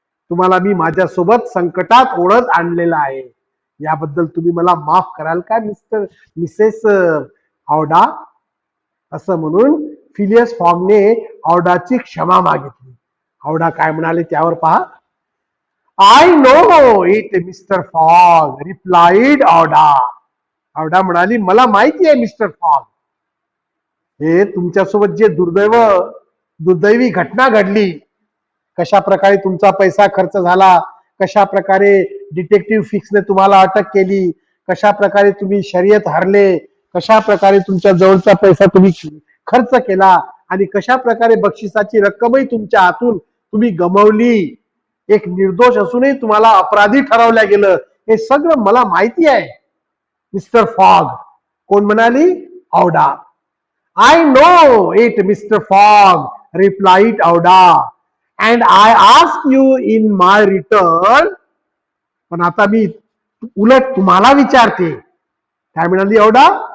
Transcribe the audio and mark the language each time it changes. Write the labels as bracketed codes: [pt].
[mr] तुम्हाला मी माझ्यासोबत संकटात ओढत आणलेला आहे. याबद्दल तुम्ही मला माफ कराल का मिसेस ऑडा. असं म्हणून फिलियस फॉगने ऑडाची क्षमा मागितली. ऑडा काय म्हणाले त्यावर पहा. [en] I know it Mister Fogg, replied Aouda. [mr] ऑडा म्हणाली मला माहिती आहे मिस्टर फॉग, हे तुमच्यासोबत जे दुर्दैवी घटना घडली, कशा प्रकारे तुमचा पैसा खर्च झाला, कशा प्रकारे डिटेक्टिव्ह फिक्सने तुम्हाला अटक केली, कशा प्रकारे तुम्ही शर्यत हरले, कशा प्रकारे तुमच्या जवळचा पैसा तुम्ही खर्च केला आणि कशा प्रकारे बक्षिसाची रक्कमही तुमच्या हातून तुम्ही गमावली. एक निर्दोष असूनही तुम्हाला अपराधी ठरवल्या गेलं, हे सगळं मला माहिती आहे मिस्टर फॉग. कोण म्हणाली? ऑडा. [en] I know it Mister Fogg, replied Aouda, and I ask you in my return. [mr] पण आता मी उलट तुम्हाला विचारते. काय म्हणाली ऑडा?